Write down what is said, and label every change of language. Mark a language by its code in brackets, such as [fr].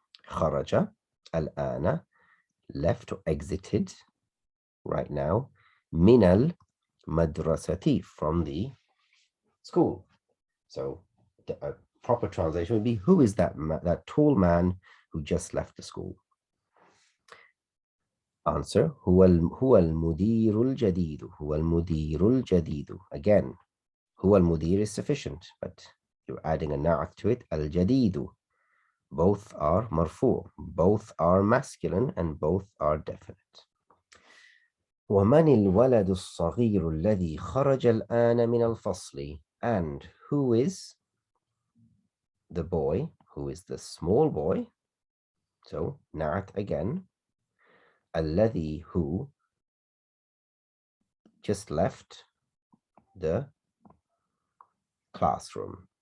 [ar] Kharaja, al-ana, [en] left or exited right now. [ar] Minal madrasati, [en] from the school. So a proper translation would be, who is that tall man who just left the school? [ar] Answer, هو المدير الجديد. هو المدير الجديد. [en] Again, [ar] هو المدير [en] is sufficient, but you're adding a na'at to it. [ar] الجديد. [en] Both are marfu, both are masculine, and both are definite. [ar] ومن الولد الصغير الذي خرج الآن من الفصل? [en] And who is the boy, who is the small boy? So na'at again. الذي, who just left the classroom.